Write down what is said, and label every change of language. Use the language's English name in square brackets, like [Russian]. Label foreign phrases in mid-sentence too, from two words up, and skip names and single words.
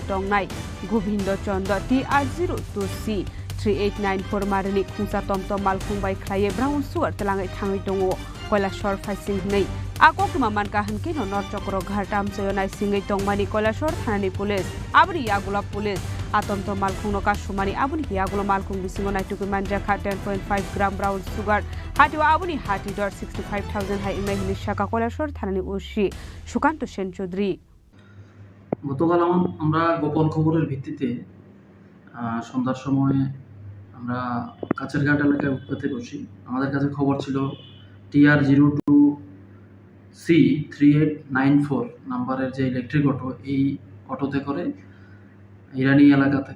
[Bodo] टंनाय गोविन्द चन्द्र TR02C 3894 मारनि खुंसा टमटम मालखुंबाय खलाये [English] brown sugar [Bodo] तलाङै थाङै दङ कैलाशर फाइसिं नै आकक्टुमा मानका हनके नर चक्र घाटाम चयनाय सिङै टंमानि कैलाशर थानानि पुलिस आबरि यागुला पुलिस आतमटम मालखुंनो कासुमानि आबुनि यागुला मालखुं बिसिङो नाइटुगै मानजाखा 10.5 ग्राम [English] brown sugar [Bodo] हाटिवा आबुनि हाटि दर 65000 हाइ इंनाय हिनि शाखा कैलाशर थानानि उसी सुकान्त सेन चौधरी [Bangla] গতকাল আমরা গোপন খবরের ভিত্তিতে সন্ধ্যার সময় আমরা কাছেরঘাট এলাকায় উৎপাতে বসি আমাদের কাছে খবর ছিল TR02C 3894 নাম্বারের যে [English] electric auto [Bangla] এই অটোতে করে ইরানি এলাকা থেকে